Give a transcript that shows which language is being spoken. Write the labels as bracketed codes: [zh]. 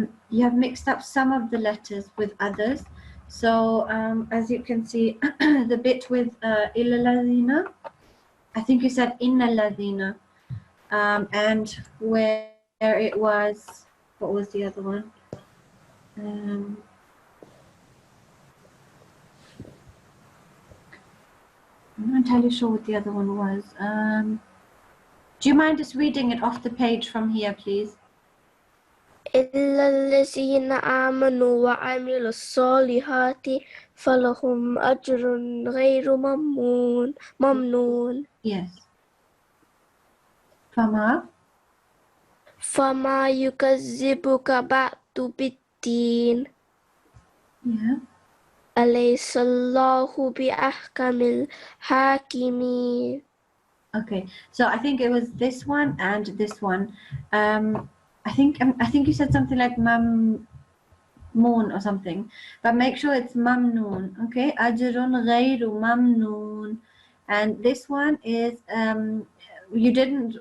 [en] You have mixed up some of the letters with others. So as you can see, the bit with illalazina, I think you said innalazina, and where it was, what was the other one? I'm not entirely sure what the other one was. Do you mind just reading it off the page from here, please? [ar] إلا الذين آمنوا وعملوا الصالحات فلهم أجر غير ممنون. [en] Yes. [ar] فما يكذبك بعد بالدين [en] Yeah. [ar] أليس الله بأحكم الحاكمين. [en] Okay, so I think it was this one and this one. I think you said something like mamnoon or something, but make sure it's mamnoon. Okay, ajrun ghayru mamnoon, and this one is you didn't.